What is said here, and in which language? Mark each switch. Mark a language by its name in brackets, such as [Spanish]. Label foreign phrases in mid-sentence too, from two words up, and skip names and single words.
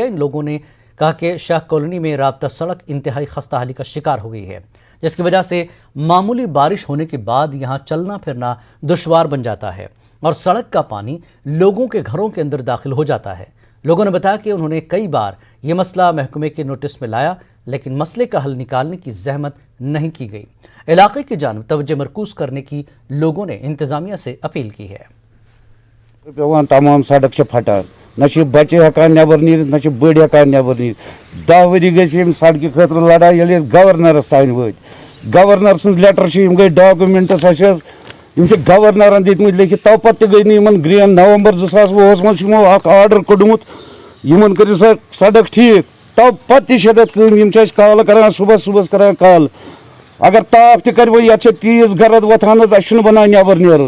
[Urdu] ان لوگوں نے کہا کہ شاہ کالونی میں رابطہ سڑک انتہائی خستہ حالی کا شکار ہو گئی ہے، جس کی وجہ سے معمولی بارش ہونے کے بعد یہاں چلنا پھرنا دشوار بن جاتا ہے اور سڑک کا پانی لوگوں کے گھروں کے اندر داخل ہو جاتا ہے۔ لوگوں نے بتایا کہ انہوں نے کئی بار یہ مسئلہ محکمے کے نوٹس میں لایا، لیکن مسئلے کا حل نکالنے کی زحمت نہیں کی گئی۔ علاقے کی جانب توجہ مرکوز کرنے کی لوگوں نے انتظامیہ سے اپیل کی ہے۔ [Kashmiri] تمام سڑک پھٹان، نہ بچے ہکان نبر نیرت، نہ بڑ ہکان نبر نیرت۔ 10 ؤری گئی سڑکہ خاطر لڑائی، ییٚلہِ أسۍ گورنرس تام وٲتۍ، گورنر سٕنٛز لیٹر گئی ڈاکومنٹس گورنرن دِتمٕتۍ لیکھِتھ، تو پتہٕ تہِ گٔے نہٕ یِمن گرین نومبر 2020 منٛز چھُ یِمو اکھ آرڈر کوٚڑمُت یِمن کٔرِو سا سڑک ٹھیٖک، تو پتہٕ تہِ چھِ تتھ کٲم، یِم چھِ اَسہِ کال کران صبحس کران کال، اگر تاپھ تہِ کرِ وۄنۍ یتھ چھِ تیز گرد وۄتھان حظ، اَسہِ چھُنہٕ بنان نٮ۪بر نیرُن۔